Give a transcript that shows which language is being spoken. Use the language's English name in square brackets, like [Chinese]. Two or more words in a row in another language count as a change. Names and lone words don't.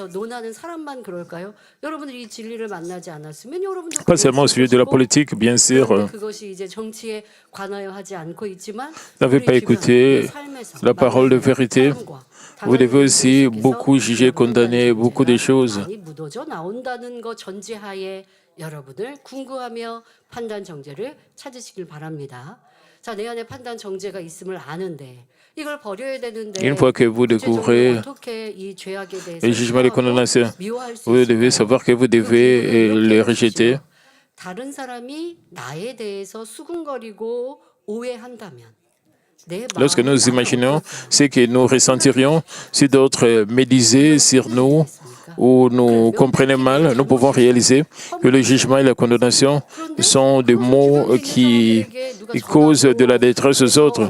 [French] Pas seulement au sujet de la politique, bien sûr. Vous n'avez pas écouté la parole de vérité. Vous devez aussi beaucoup juger, condamner beaucoup de choses. [Korean] 여러분을 궁구하며 판단 정죄를 찾으시길 바랍니다. 자, 내 안에 판단 정죄가 있음을 아는데 이걸 버려야 되는데 [French] Une fois que vous découvrez le jugement et les condamnations, vous devez savoir que vous devez les rejeter. [Korean] 다른 사람이 나에 대해서 수군거리고 오해한다면 [French] Lorsque nous imaginons ce que nous ressentirions si d'autres médisaient sur nous ou nous comprenaient mal, nous pouvons réaliser que le jugement et la condamnation sont des mots qui causent de la détresse aux autres.